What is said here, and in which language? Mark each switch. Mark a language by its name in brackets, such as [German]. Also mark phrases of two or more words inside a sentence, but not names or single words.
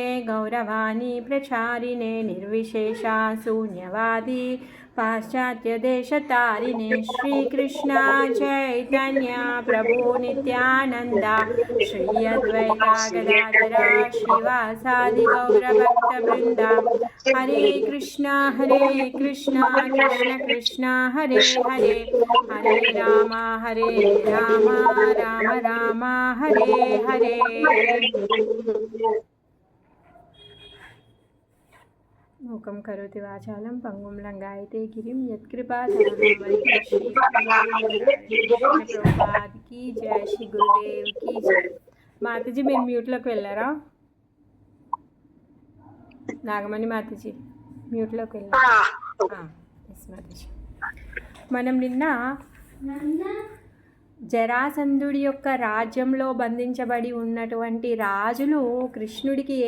[Sanskrit] गौरवाणी प्रचारिणे निर्विशेषा शून्यवादी पाश्चात्यदेशतारिणे श्रीकृष्णा चैतन्य प्रभु नित्यानन्द श्री अद्वैता गदाधरा श्रीवासादि गौरभक्तवृन्द हरे कृष्णा कृष्ण कृष्ण हरे हरे हरे राम राम राम हरे हरे मूकं करोति वाचालं पंगुं लंगायते गिरिं यत्कृपाप्रभुपाद [Hindi] की जय श्री गुरुदेव की जय। [Telugu] माताजी మీరు మ్యూట్లోకి వెళ్ళారా? నాగమణి మాతాజీ మ్యూట్లోకి వెళ్ళారా? ఎస్ మాతాజీ. మనం నిన్న జరాసంధుడి యొక్క రాజ్యంలో బంధించబడి ఉన్నటువంటి రాజులు కృష్ణుడికి ఏ